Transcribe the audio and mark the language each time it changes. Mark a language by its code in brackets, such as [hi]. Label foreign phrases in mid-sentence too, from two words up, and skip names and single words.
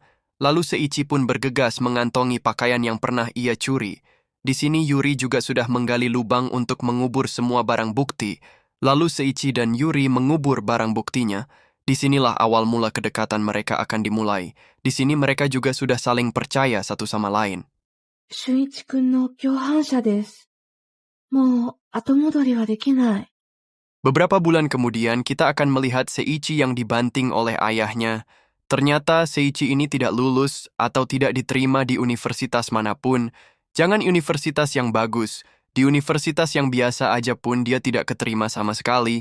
[id] Lalu Seiichi pun bergegas mengantongi pakaian yang pernah ia curi. Di sini Yuri juga sudah menggali lubang untuk mengubur semua barang bukti. Lalu Seiichi dan Yuri mengubur barang buktinya. Disinilah awal mula kedekatan mereka akan dimulai. Di sini mereka juga sudah saling percaya satu sama lain. [ja] 俊一くんの共犯者です。もう後戻りはできない。 [id] Beberapa bulan kemudian kita akan melihat Seiichi yang dibanting oleh ayahnya. Ternyata Seiichi ini tidak lulus atau tidak diterima di universitas manapun. Jangan universitas yang bagus, di universitas yang biasa aja pun dia tidak keterima sama sekali.